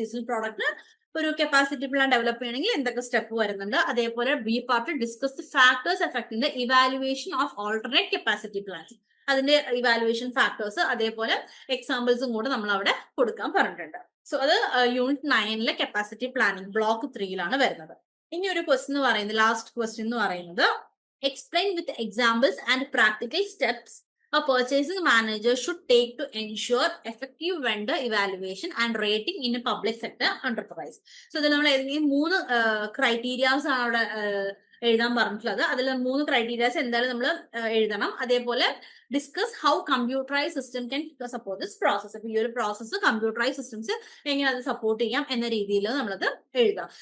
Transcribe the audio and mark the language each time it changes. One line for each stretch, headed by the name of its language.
Malayalam: Seasonal product ഒരു capacity plan develop ചെയ്യണമെങ്കിൽ എന്തൊക്കെ സ്റ്റെപ്പ് വരുന്നുണ്ട്. അതേപോലെ
English: B part discuss the factors affecting the evaluation of alternate capacity plans.
Malayalam: അതിന്റെ ഇവാലുവേഷൻ ഫാക്ടേഴ്സ് അതേപോലെ എക്സാമ്പിൾസും കൂടെ നമ്മൾ അവിടെ കൊടുക്കാൻ പറഞ്ഞിട്ടുണ്ട്. സോ അത് യൂണിറ്റ് 9 കപ്പാസിറ്റി പ്ലാനിംഗ് ബ്ലോക്ക് 3 വരുന്നത്. ഇനി ഒരു ക്വസ്റ്റ്യൻ എന്ന് പറയുന്നത്,
English: Last question എന്ന് പറയുന്നത്, explain with examples and practical steps a purchasing manager should take to ensure effective vendor evaluation and rating in a public sector enterprise.
Malayalam: So ഇതിൽ നമ്മൾ ഏതെങ്കിലും 3 ക്രൈറ്റീരിയാസ് ആണ് അവിടെ എഴുതാൻ പറഞ്ഞിട്ടുള്ളത്. അതിൽ 3 ക്രൈറ്റീരിയാസ് എന്തായാലും നമ്മൾ എഴുതണം.
English: അതേപോലെ discuss how computerise system can support this process.
Malayalam: അപ്പൊ ഈ ഒരു പ്രോസസ്സ് കമ്പ്യൂട്ടറൈസ് സിസ്റ്റംസ് എങ്ങനെ അത് സപ്പോർട്ട് ചെയ്യാം എന്ന രീതിയിൽ നമ്മളത് എഴുതാം.